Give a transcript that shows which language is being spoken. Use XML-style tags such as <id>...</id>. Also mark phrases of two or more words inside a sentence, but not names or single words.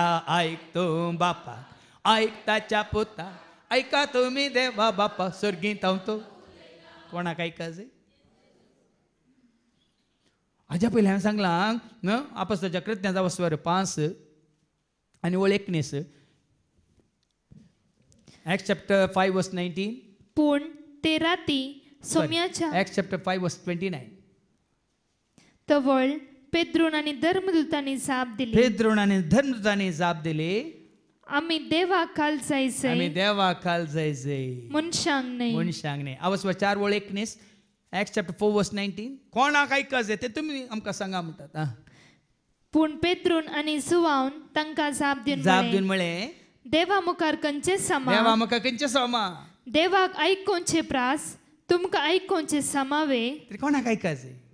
<kok>आयक तूं बापाक, आयक ताच्या पुता, आयका तुमी देवा बापा सर्गीन तावन तो. कोणाक आयकाचें? हाज्या पयलीं हांवें सांगलां न्हय आपोस्तलाच्या कृत्यांचा वस्वार 5 आनी ओळ 19.</kok> <en>Acts chapter 5 verse 19.</en> <kok>पूण ते राती सोम्याच्या</kok> <en>Acts chapter 5 verse 29.</en> <kok>तवळ पेद्रोन आनी धर्मदूतांनी जाप दिली, पेद्रोनाने धर्मदूतांनी जाप दिली, आमी देवाक काल आमी जायचंय, देवाक काल जायचंय, मनशांक न्हय. मनशांक न्ही. आवसवा 4 ओळ 19.</kok> <en>Acts chapter 4 verse 19.</en> <kok>कोणाक आयकाचें तें तुमी आमकां सांगा म्हणटात. पूण पेद्रोन आनी जुवान तांकां जाप दिवन जाप म्हळें, दिवन म्हळें, देवा मुखार खंयचे समा, देवा म्हाका खंयचे समा. देवाक आयकोवचे प्रास तुमकां आयकोवचे समावे. तरी कोणाक आयकाचें?</kok>